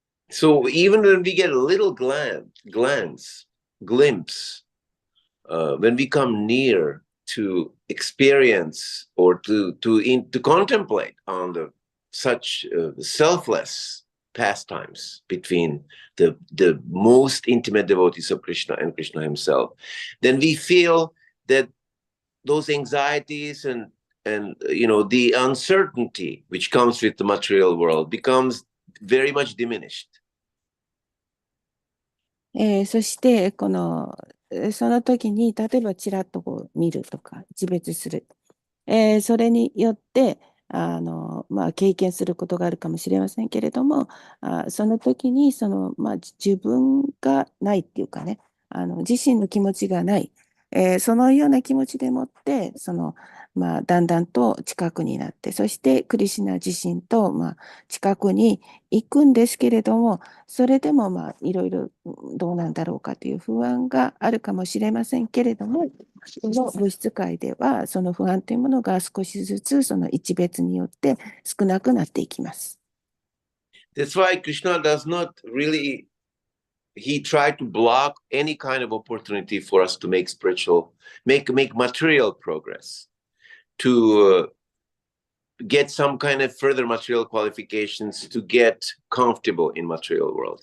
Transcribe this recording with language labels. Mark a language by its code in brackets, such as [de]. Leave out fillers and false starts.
[en] So even when we get a little glimpse, when we come near to experience or to contemplate on such selfless pastimes between the most intimate devotees of Krishna and Krishna himself, then we feel that those anxieties and the uncertainty which comes with the material world becomes very much diminished. [ja] そしてその時に例えばちらっとこう見るとか自別する、それによって経験することがあるかもしれませんけれども、その時に自分がないっていうかね、自身の気持ちがない、そのような気持ちでもってだんだんと近くになって、そしてクリシュナ自身と近くに行くんですけれども、それでもいろいろどうなんだろうかという不安があるかもしれませんけれども、この物質界ではその不安というものが少しずつその一別によって少なくなっていきます。 [en] That's why Krishna does not really, he tried to block any kind of opportunity for us to make material progress, to get some kind of further material qualifications to get comfortable in material world.